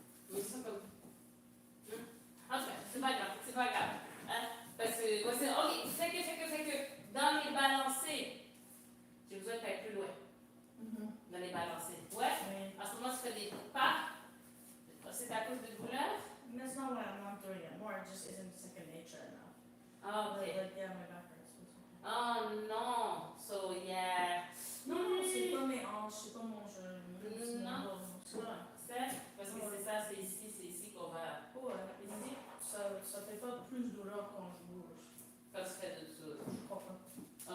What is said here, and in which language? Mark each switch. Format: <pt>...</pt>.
<fr>Mais ça comme... En tout cas, c'est pas grave, c'est pas grave. Hein? Parce que, ouais, c'est... Ok, fait que, dans les balancés, j'ai besoin d'être plus loin. Dans les balancés. Ouais? Oui. En ce moment, tu fais des pas. C'est à cause de douleur?</fr> <en>That's not what I'm not doing it. More, it just isn't second nature enough.</en> <fr>Ah, ok.</fr> <en>Like, yeah, my back hurts.</en> <fr>Oh non!</fr> <en>So, yeah.</en> <fr>Non, c'est pas mes hanches, c'est pas mon genou, c'est mon Non. dos. C'est vrai. Parce que c'est ça, c'est ici qu'on va. Ouais. Ici, Ça fait pas plus douleur quand je bouge. quand tu fais de tout. Je crois pas.</fr>